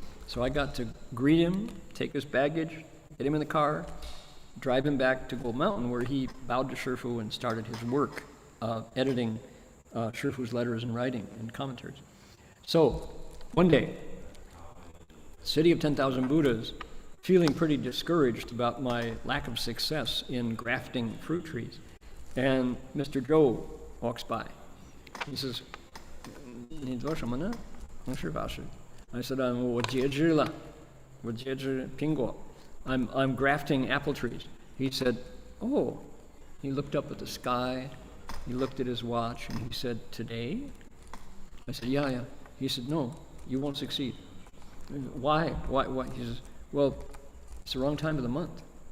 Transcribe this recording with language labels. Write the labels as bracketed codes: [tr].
[en] So I got to greet him, take his baggage, get him in the car, drive him back to Gold Mountain, where he bowed to Shifu and started his work editing Shifu's letters and writing and commentaries. So one day, City of 10,000 Buddhas, feeling pretty discouraged about my lack of success in grafting fruit trees, and Mr. Zhou walks by. [zh] He says, 你做什么呢？弘誓法师. I said, 我截枝了，我截枝苹果. [en] I'm grafting apple trees. He said, oh. He looked up at the sky, he looked at his watch, and he said, today? I said, yeah. He said, no, you won't succeed. Why? He says, well, it's the wrong time of the month.